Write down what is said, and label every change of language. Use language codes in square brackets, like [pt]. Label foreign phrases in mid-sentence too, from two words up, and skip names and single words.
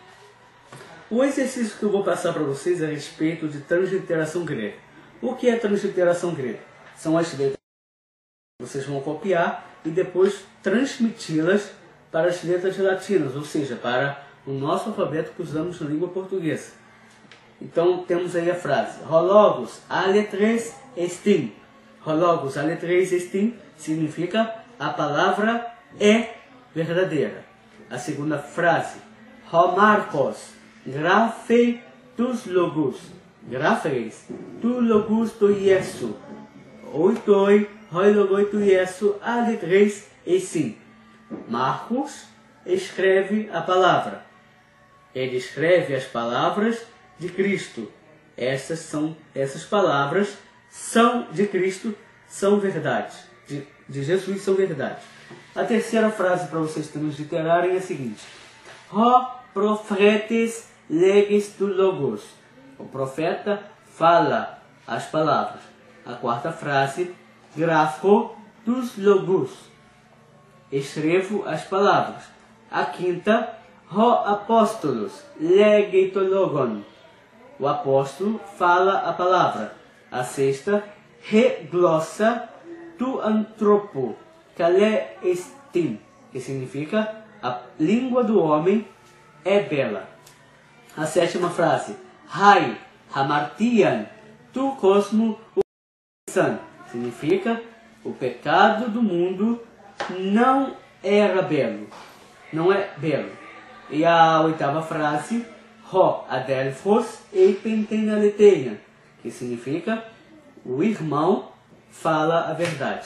[pt] O exercício que eu vou passar para vocês é a respeito de transliteração grega. O que é transliteração grega? São as letras que vocês vão copiar e depois transmiti-las para as letras latinas, ou seja, para o nosso alfabeto que usamos na língua portuguesa. Então temos aí a frase [el] ὁ λόγος ἀληθής ἐστιν. ὁ λόγος ἀληθής ἐστιν [pt] significa a palavra é verdadeira. A segunda frase [el] Ὁ Μάρκος γράφει τοὺς λόγους. γράφει τοὺς λόγους τοῦ Ἰησοῦ. Οὗτοι οἱ λόγοι τοῦ Ἰησοῦ ἀληθεῖς εἰσιν. [pt] Marcos escreve a palavra. Ele escreve as palavras de Cristo. Essas palavras são de Cristo, são verdade. De Jesus são verdade. A terceira frase para vocês transliterarem é a seguinte. [el] Ὁ προφήτης λέγει τοὺς λόγους. [pt] O profeta fala as palavras. A quarta frase. [el] Γράφω τοὺς λόγους. [pt] Escrevo as palavras. A quinta. [el] Ὁ ἀπόστολος λέγει τὸν λόγον. [pt] O apóstolo fala a palavra. A sexta, [el] ἡ γλῶσσα τοῦ ἀνθρώπου καλή ἐστιν, [pt] que significa a língua do homem é bela. A sétima frase, [el] αἱ ἁμαρτίαι τοῦ κόσμου ἦσαν, [pt] significa o pecado do mundo não era belo, não é belo. E a oitava frase, [el] Ὁ ἀδελφὸς εἶπεν τὴν ἀλήθειαν, [pt] que significa o irmão fala a verdade.